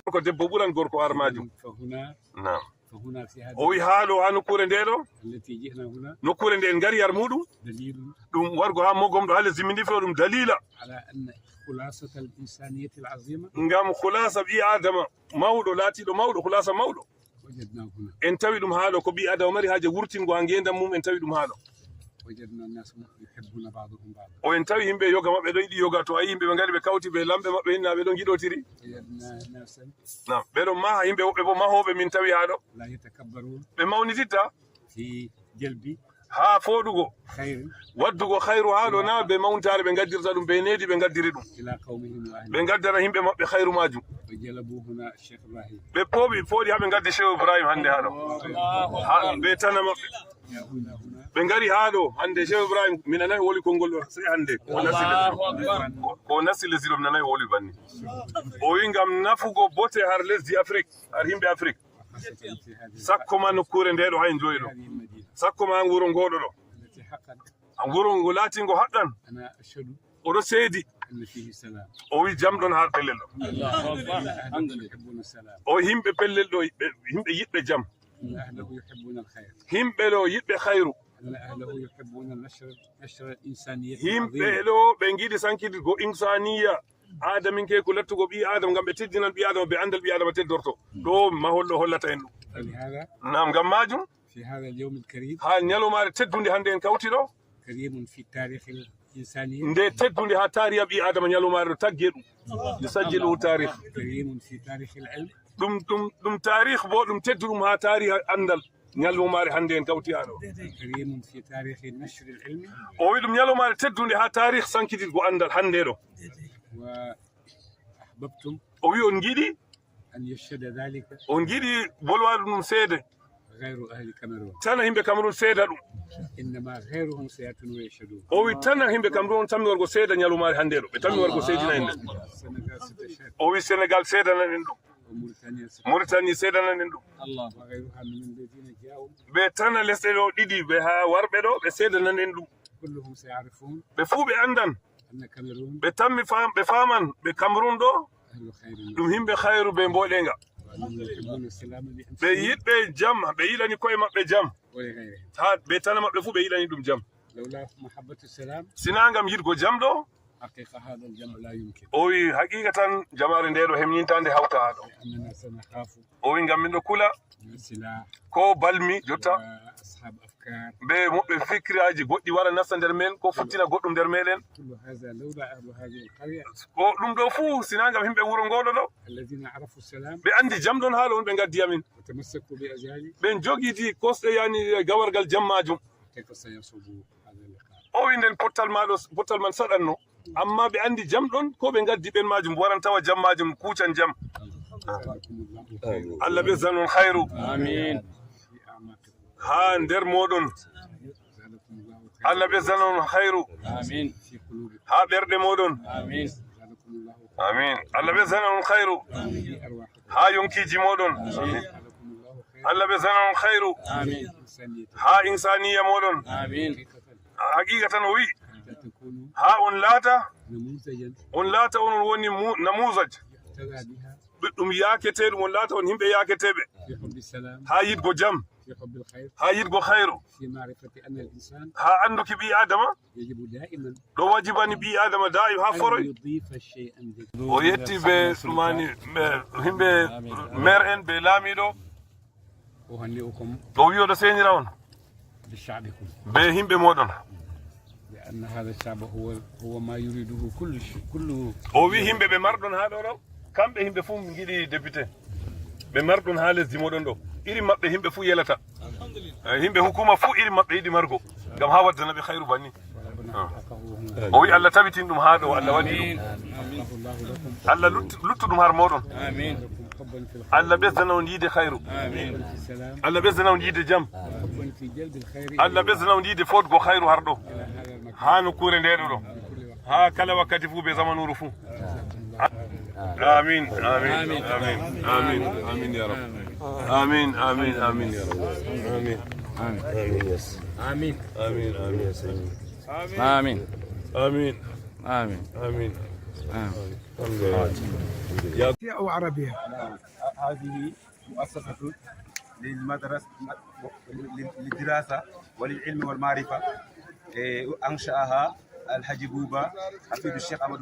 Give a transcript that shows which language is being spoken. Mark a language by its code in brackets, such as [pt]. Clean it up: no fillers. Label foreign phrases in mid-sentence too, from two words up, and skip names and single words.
[ff] ko debbo ɓuran gorko har majum [ar] فهنا في هذا [ff] o wi haalo ha nokkure nde ɗo [ar] التي جئنا هنا [ff] nokkure nde en gari yar muɗum [ar] دليل [ff] ɗum wargo ha mogom ɗo ha lesdi min ndi fewo ɗum dalila [ar] على أن خلاصة الإنسانية العظيمة [ff] ngam hulasa ɓi adama mawɗo laatiɗo mawɗo hulasa mawɗo [ar] وجدناه هنا. [ff] en tawi ɗum haɗo ko ɓi adama mari haaje wurtingo ha ngendam mum en tawi ɗum haɗo [ar] وجدنا الناس يحبون بعضهم بعضا. [ff] o en tawi yimɓe yoga maɓɓe ɗo yiɗi yoga to a yi yimɓe ɓe ngari ɓe kawti ɓe lamɓe maɓɓe hinnaɓe ɗon giɗotiri [ar] وجدنا ناسا [ff] nam ɓeɗon maha yimɓe woɓɓe bo mahoɓe min tawi haɗo [ar] لا يتكبرون [ff] ɓe mawnititta [ar] في جلب [ff] ha foɗugo [ar] خير [ff] waddugo hayru haɗo na ɓe mawntare ɓe gaddirta ɗum be needi ɓe gaddiri ɗum [ar] إلى قومهم [ff] ɓe [ar] وأهلهم. [ff] gaddara yimɓe maɓɓe hayru majum [ar] وجلبوا هنا الشيخ إبراهيم. [ff] ɓe pooɗi ha ɓe gaddi cheikh ibrahim hande haɗo ɓe tana maɓɓe [ar] هنا هنا [ff] ɓe ngari haɗo hande cheikh ibrahim mi nanayi woli konngol ɗo sey hande ko nasti lesdi ɗo mi nanayi woli banni o wi ngam nafugo bote har lesdi afrique har yimɓe afrique [ar] خاصة في هذه [ff] sakko ma nokkure nde ɗo hay joyi ɗo [ar] هذه المدينة [ff] sakko ma wuro ngoɗo ɗo [ar] التي حقا [ff] wuro ngo laatingo haqqan [ar] أنا أشهد [ff] oɗo seedi [ar] أن فيه سلام. [ff] o wi jam ɗon har pellel ɗo [ar] أن أهله يحبون السلام. [ff] o yimɓe pellel ɗo yimɓe yiɗɓe jam [ar] أن أهله يحبون الخير. [ff] yimɓe ɗo yiɗɓe hayru [ar] أن أهله يحبون نشر الإنسانية [ff] yimɓe [ar] العظيمة. [ff] ɗo ɓe giɗi sankidirgo insaniya adaminke ko lattugo ɓi adama ngam ɓe teddinan ɓi adama ɓe andal ɓi adama teddorto ɗo mahol ɗo hollata en ɗum [ar] فلهذا [ff] nam ngam majum [ar] في هذا اليوم الكريم [ff] ها نيالومare teddude hande en kawti ɗo [ar] كريم في تاريخ الإنسانية [ff] nde teddude ha taariha ɓi adama ñalomare ɗo tagge ɗum [ar] يسجل تاريخ كريم في تاريخ العلم [ff] ɗum tarih bo ɗum teddu ɗum ha tariha andal ñalomare hande en kawti ha ɗo [ar] كريم في تاريخ النشر العلمي [ff] o wi ɗum ñalomare teddude ha tarih sankitirgo andal hande ɗo [ar] وأحببتم [ff] o wi on giɗi [ar] أن يشهد ذلك [ff] on giɗi bolwade ɗum seede [ar] غير أهل كاميرون [ff] tana yimɓe cameron seeda ɗum [ar] إنما غيرهم سيأتون ويشهدون [ff] o wi tana yimɓe cameron tammi wargo seeda ñalomare hande ɗo ɓe tammi wargo seedina en ɗen [ar] السنغال ستشهد [ff] o wi sénégal seedanan en ɗum [ar] وموريتانيا ستشهد [ff] mauritanie seedanan en ɗum [ar] وغيرها من الذين جاءوا [ff] ɓe tana lesɗe ɗo ɗiɗi ɓe ha warɓe ɗo ɓe seedanan en ɗum [ar] كلهم سيعرفون [ff] ɓe fuu ɓe andan [ar] أن كاميرون [ff] ɓe tammi ɓe faman ɓe cameron ɗo [ar] أهل خير [ff] ɗum himɓe hayru ɓe mboɗenga [ar] وأنهم يحبون السلام [ff] ɓe [ar] لأنفسهم [ff] yiɗɓe jam ɓe yiɗani koye maɓɓe jam [ar] ولغيرهم [ff] ha ɓe tana maɓɓe fuu ɓe yiɗani ɗum jam [ar] لولا محبة السلام [ff] sina gam yiɗgo jam ɗo [ar] حقيقة هذا الجمع لا يمكن [ff] o wi haqiqa tan jamare nde ɗo hemñintande hawta ha ɗo [ar] لأننا سنخاف [ff] o wi gam min ɗo kula [ar] من السلاح [ff] ko balmi jotta [ar] وأصحاب أفكار [ff] ɓe moɓɓe fikiraji goɗɗi wara nasta nder men ko futtina goɗɗum nder meɗen [ar] كل هذا لولا أهل هذه القرية [ff] ko ɗum ɗo fuu sina gam himɓe wuro ngoɗo ɗo [ar] الذين عرفوا السلام [ff] ɓe andi jam ɗon ha ɗo on ɓe gaddi amin [ar] وتمسكوا بأجيال [ff] ɓen jogiti kosɗe yani gawargal jam majum [ar] كيف سيصوبوا هذا اللقاء [ff] o wi nden pottal man saɗanno amma ɓe andi jam ɗon ko ɓe gaddi ɓen majum waran tawa jam majum kuucan jam [ar] جزاكم الله خير [ff] allah ɓesdanon hayru [ar] آمين في أعماقكم [ff] ha nder moɗon [ar] جزاكم الله خير [ff] allah ɓesdanon hayru [ar] آمين في قلوبكم [ff] ha ɓerɗe moɗon [ar] آمين جزاكم الله خير [ff] amin allah ɓesdanon hayru [ar] في أرواحكم [ff] ha yonkiji moɗon amin [ar] جزاكم الله خير [ff] allah ɓesdanon hayru [ar] آمين إنسانية [ff] ha insaniya moɗon [ar] آمين [ff] haqiqatan o wi [ar] حتى تكونوا [ff] ha on laata [ar] نموذجا [ff] on woni namusaj [ar] يقتدى بها [ff] ɗum yakete ɗum on laata on yimɓe yaketeɓe [ar] في حب السلام [ff] ha yiɗgo jam [ar] في حب الخير [ff] ha yiɗgo hayru [ar] في معرفة أن الإنسان [ff] ha anduki ɓi adama [ar] يجب دائما [ff] ɗo wajibani ɓi adama daim ha [ar] أن [ff] foroy [ar] يضيف شيئا جديدا [ff] o yetti ɓe ɗumani himɓe maire en ɓe laamiɗo [ar] أهنئكم [ff] o wi oɗo seynira on [ar] بشعبكم [ff] be himɓe moɗon [ar] لأن هذا الشعب هو ما يريده كل شيء كل [ff] o wi himɓe ɓe marɗon ha ɗo ɗo kamɓe himɓe fuu giɗi député ɓe marɗon ha lesdi moɗon ɗo iri maɓɓe himɓe fuu yelata himɓe hukuma fuu iri maɓɓe yiɗi margo gam ha waddanaɓe hayru banni o wi allah tawitin ɗum ha ɗo allah waɗi ɗum allah luttu ɗum har moɗon [ar] حبا في الخير [ff] allah ɓesdana on yiide hayru [ar] حبا في السلام [ff] allah ɓesdana on yiide jam [ar] حبا في جلب الخير [ff] allah ɓesdana on yiide fodgo hayru har ɗo [ar] إلى هذا المكان [ff] ha nokkure ndeɗo ɗo ha kala wakkati fuu ɓe zamanuru fuu [ar] آمين آمين آمين آمين آمين يا رب آمين آمين آمين يا رب آمين آمين [ff] yes [ar] آمين آمين آمين آمين amin آمين amin أو عربية. هذه مؤسسة للمدرسة للدراسة وللعلم والمعرفة أنشأها الحاج بوبا حفيد الشيخ أحمد